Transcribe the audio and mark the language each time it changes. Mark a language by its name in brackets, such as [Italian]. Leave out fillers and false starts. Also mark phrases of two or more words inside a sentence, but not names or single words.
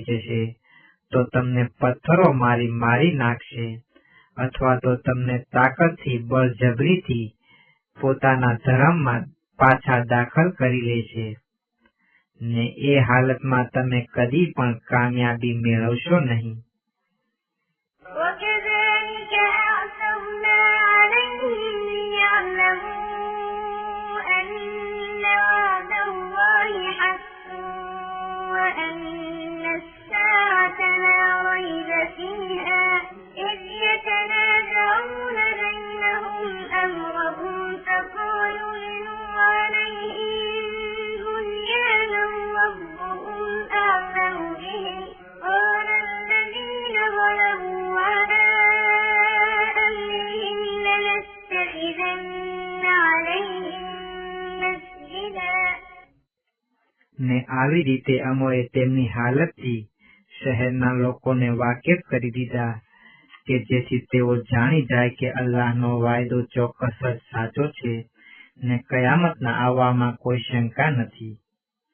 [Gujarati] જશે તો તમને પથ્થરો મારી નાખશે, અથવા તો તમને તાકતથી બળજબરીથી પોતાના ધર્મમાં પાછા દાખલ કરી લેશે, ને એ હાલતમાં તમે કદી પણ કામયાબી મેળવશો નહીં. [Arabic] وأن الساعة لا ريب فيها إذ يتنازعون بينهم أمرهم فقالوا ابنوا عليهم بنيانا ربهم أعلم بهم قال الذين ظلموا على أمرهم لنتخذن عليهم مسجدا. [Gujarati] ને આવી રીતે અમોએ તેમની હાલતથી શહેરના લોકોને વાકેફ કરી દીધા કે જેથી તેઓ જાણી જાય કે અલ્લાહનો વાયદો ચોક્કસ જ સાચો છે, ને કયામતના આવવામાં કોઈ શંકા નથી.